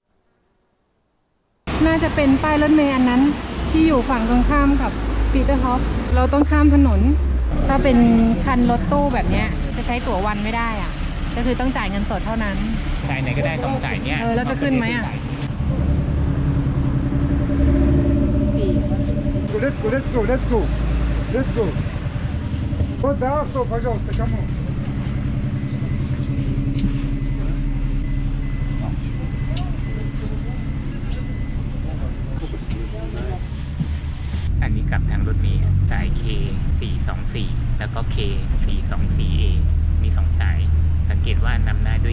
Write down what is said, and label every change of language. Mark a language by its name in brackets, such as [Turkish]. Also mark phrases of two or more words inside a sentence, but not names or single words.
[Thai] น่าจะเป็นป้ายรถเมล์อันนั้นที่อยู่ฝั่งตรงข้ามกับปีเตอร์ฮอฟเราต้องข้ามถนนถ้าเป็นคันรถตู้แบบนี้จะใช้ตั๋ววันไม่ได้อ่ะก็คือต้องจ่ายเงินสดเท่านั้น จ่ายไหนก็ได้ต้องจ่ายเนี่ย เราจะขึ้นไหมอ่ะ [English] Let's go, let's go, let's go, let's go. [Russian] Вот да, авто, пожалуйста, кому? [Thai] อันนี้กลับทางรถเมล์สาย K424 แล้วก็ K424A มี2สายสสังเกตว่านำหน้าด้วย